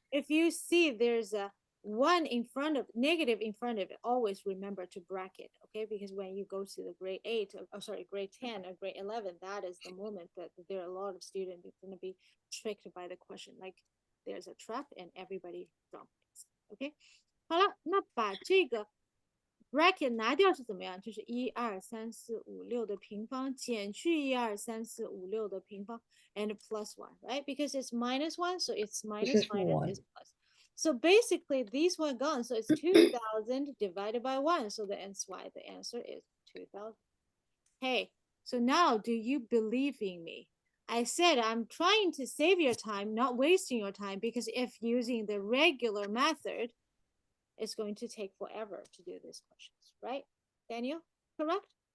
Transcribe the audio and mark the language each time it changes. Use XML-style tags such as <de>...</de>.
<en>If you see there's a 1 in front of negative in front of it, always remember to bracket, okay? Because when you go to the grade 8, sorry, grade 10 or grade 11, that is the moment that there are a lot of students that's going to be tricked by the question. Like there's a trap and everybody drops it, okay?</en> <zh>好了，那把这个 bracket 拿掉是怎么样？就是1 2 3 4 5 6的平方减去1 2 3 4 5 6的平方</zh> <en>and plus 1, right? Because it's minus 1, so it's minus is minus 1. is plus. So basically, these one gone. So it's 2,000 divided by 1. So that's why the answer is 2,000. Hey, so now do you believe in me? I said I'm trying to save your time, not wasting your time, because if using the regular method, it's going to take forever to do these questions, right? Daniel, correct?</en>